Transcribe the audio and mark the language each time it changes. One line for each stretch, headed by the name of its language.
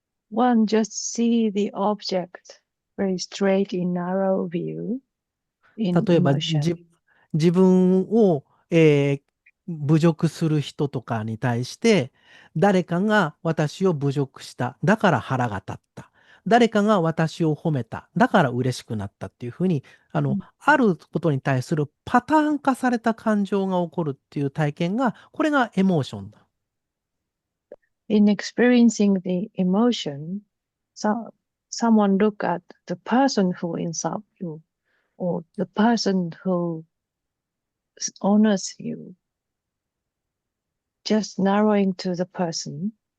English: One just see the object very straight in narrow view in
Japanese: 例えば
English: emotion.
Japanese: 自分を、侮辱する人とかに対して、誰かが私を侮辱した。だから腹が立った。誰かが私を褒めた。だから嬉しくなったっていうふうに、あることに対するパターン化された感情が起こるっていう体験が、これがエモーションだ。
English: In experiencing the emotion, someone look at the person who insults you or the person who honors you, just narrowing to the person.